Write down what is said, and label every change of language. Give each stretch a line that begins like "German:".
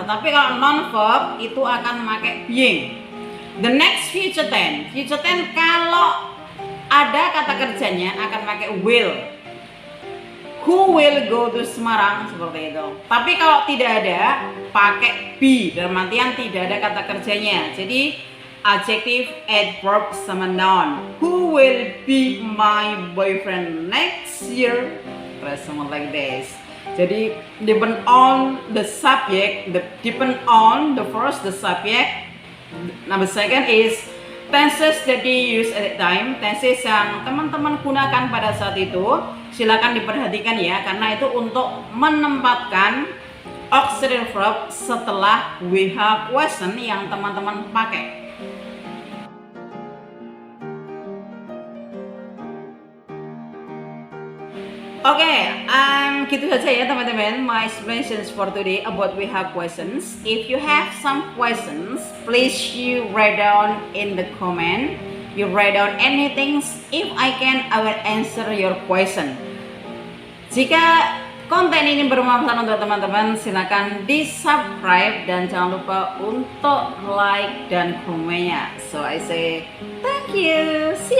Indonesian: Tetapi kalau non verb itu akan memakai being. The next future tense kalau ada kata kerjanya akan pakai will.
English: Who will go to Semarang,
Indonesian: seperti itu. Tapi kalau tidak ada pakai be, dalam artian tidak ada kata kerjanya. Jadi adjective, adverb sama noun.
English: Who will be my boyfriend next year? Something like this. Jadi depend on the subject, depend on the first the subject. Number second is tenses that they use at that time.
Indonesian: Tenses yang teman-teman gunakan pada saat itu, silakan diperhatikan ya, karena itu untuk menempatkan auxiliary verb setelah WH question yang teman-teman pakai. Oke, gitu saja ya teman-teman,
English: my explanations for today about WH questions. If you have some questions, please you write down in the comment. You write down anything. If I can, I will answer your question.
Indonesian: Jika konten ini bermanfaat untuk teman-teman, silakan di subscribe dan jangan lupa untuk like dan komennya.
English: So I say thank you.